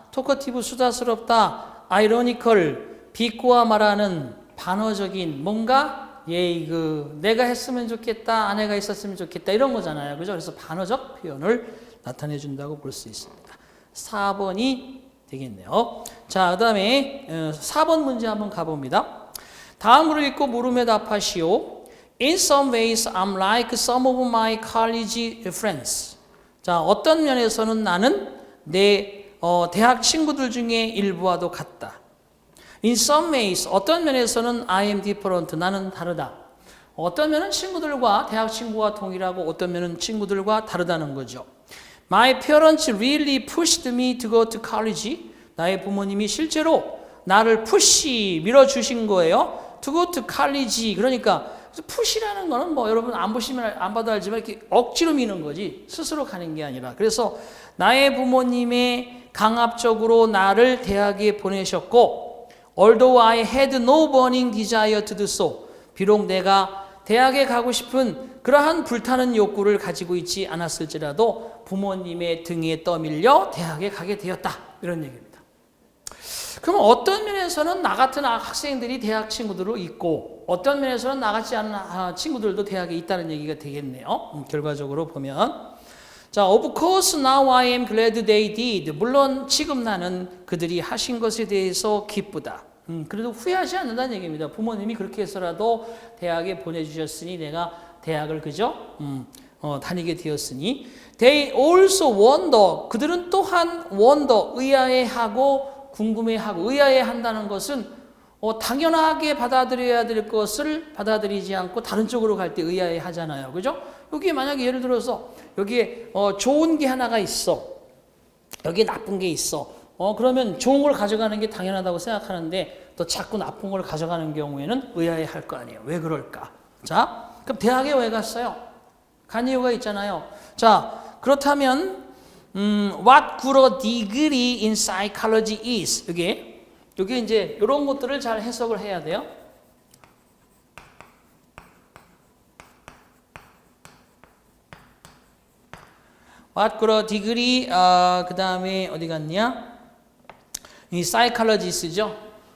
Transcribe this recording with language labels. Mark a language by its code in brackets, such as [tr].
[ko] 토커티브 수다스럽다, 아이러니컬 비꼬아 말하는 반어적인 뭔가 내가 했으면 좋겠다, 아내가 있었으면 좋겠다 이런 거잖아요, 그죠? 그래서 반어적 표현을 나타내 준다고 볼 수 있습니다. 4번이 되겠네요. 자, 그다음에 4번 문제 한번 가봅니다. 다음으로 읽고 물음에 답하시오. [en] In some ways, I'm like some of my college friends. [ko] 자, 어떤 면에서는 나는 내 대학 친구들 중에 일부와도 같다. [en] In some ways, [ko] 어떤 면에서는 [en] I am different, [ko] 나는 다르다. 어떤 면은 친구들과 대학 친구와 동일하고 어떤 면은 친구들과 다르다는 거죠. [en] My parents really pushed me to go to college. [ko] 나의 부모님이 실제로 나를 밀어주신 거예요. [en] To go to college. [ko] 그러니까 push라는 거는 뭐 여러분 안 보시면 안 봐도 알지만 이렇게 억지로 미는 거지 스스로 가는 게 아니라. 그래서 나의 부모님의 강압적으로 나를 대학에 보내셨고 [en] although I had no burning desire to do so. [ko] 비록 내가 대학에 가고 싶은 그러한 불타는 욕구를 가지고 있지 않았을지라도 부모님의 등에 떠밀려 대학에 가게 되었다. 이런 얘기입니다. 그럼 어떤 면에서는 나 같은 학생들이 대학 친구들로 있고 어떤 면에서는 나 같지 않은 친구들도 대학에 있다는 얘기가 되겠네요. 결과적으로 보면 자, [en] of course now I am glad they did. [ko] 물론 지금 나는 그들이 하신 것에 대해서 기쁘다. 그래도 후회하지 않는다는 얘기입니다. 부모님이 그렇게 해서라도 대학에 보내주셨으니 내가 대학을 그죠? 다니게 되었으니 [en] they also wonder. [ko] 그들은 또한 wonder, 의아해하고 궁금해하고 의아해한다는 것은 당연하게 받아들여야 될 것을 받아들이지 않고 다른 쪽으로 갈 때 의아해하잖아요. 그죠? 여기에 만약에 예를 들어서 여기에 좋은 게 하나가 있어. 여기에 나쁜 게 있어. 그러면 좋은 걸 가져가는 게 당연하다고 생각하는데 또 자꾸 나쁜 걸 가져가는 경우에는 의아해할 거 아니에요. 왜 그럴까? 자, 그럼 대학에 왜 갔어요? 간 이유가 있잖아요. 자, 그렇다면 [en] what good a degree in psychology is. [ko] 여기 이제 이런 것들을 잘 해석을 해야 돼요. [en] what good a degree [ko] 그 다음에 어디 갔냐? 이 psychologist죠.